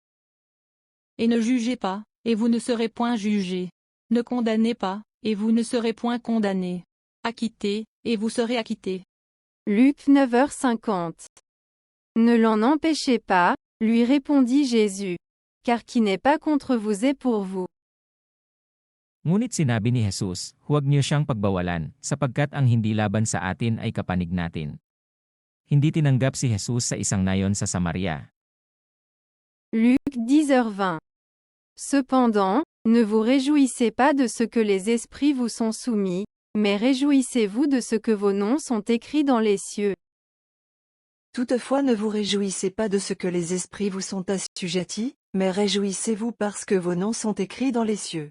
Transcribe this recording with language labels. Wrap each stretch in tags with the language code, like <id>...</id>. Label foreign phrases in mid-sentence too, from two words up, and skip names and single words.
<fr>Et ne jugez pas, et vous ne serez point jugés. Ne condamnez pas, et vous ne serez point condamnés. Acquittez, et vous serez acquittés. Luc 9h50. Ne l'en empêchez pas, lui répondit Jésus. Car qui n'est pas contre vous est pour vous.</fr> <tl>Ngunit sinabi ni Jesus, huwag niyo siyang pagbawalan, sapagkat ang hindi laban sa atin ay kapanig natin. Hindi tinanggap si Jesus sa isang nayon sa Samaria.</tl> <fr>Luc 10h20. Cependant, ne vous réjouissez pas de ce que les esprits vous sont soumis, mais réjouissez-vous de ce que vos noms sont écrits dans les cieux. Toutefois ne vous réjouissez pas de ce que les esprits vous sont assujettis, mais réjouissez-vous parce que vos noms sont écrits dans les cieux.</fr>